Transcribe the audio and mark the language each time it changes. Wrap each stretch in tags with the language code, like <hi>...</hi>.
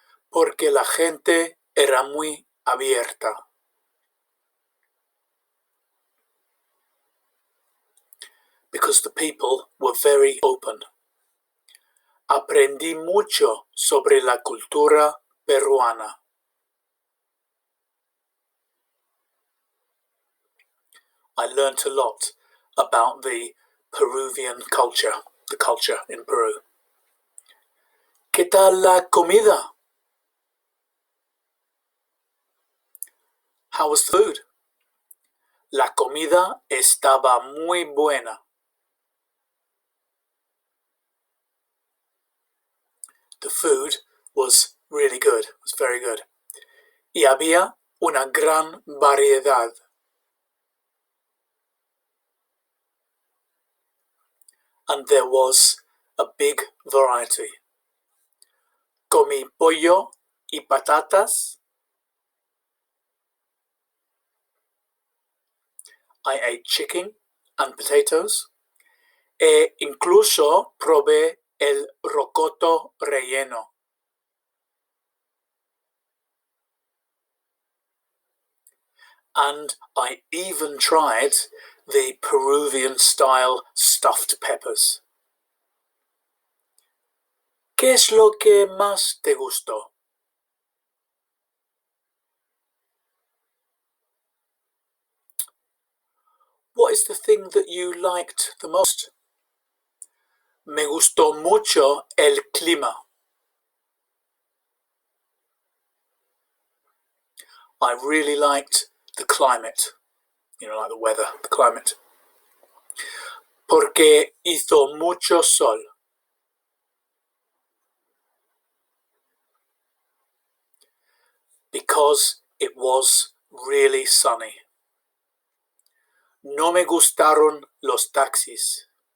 <es>Porque la gente era muy abierta.</es> <en>Because the people were very open.</en> <es>Aprendí mucho sobre la cultura peruana.</es> <en>I learnt a lot about the Peruvian culture, the culture in Peru.</en> <es>¿Qué tal la comida?</es> <en>How was the food?</en> <es>La comida estaba muy buena.</es> <en>The food was really good, it was very good.</en> <es>Y había una gran variedad.</es> <en>And there was a big variety.</en> <es>Comí pollo y patatas.</es> <en>I ate chicken and potatoes.</en> <es>E incluso probé el rocoto relleno.</es> <en>And I even tried the Peruvian-style stuffed peppers.</en> <es>¿Qué es lo que más te gustó?</es> <en>What is the thing that you liked the most?</en> <es>Me gustó mucho el clima.</es> <en>I really liked the climate. You know, like the weather, the climate.</en> <es>Porque hizo mucho sol.</es> <en>Because it was really sunny.</en> <es>No me gustaron los taxis.</es>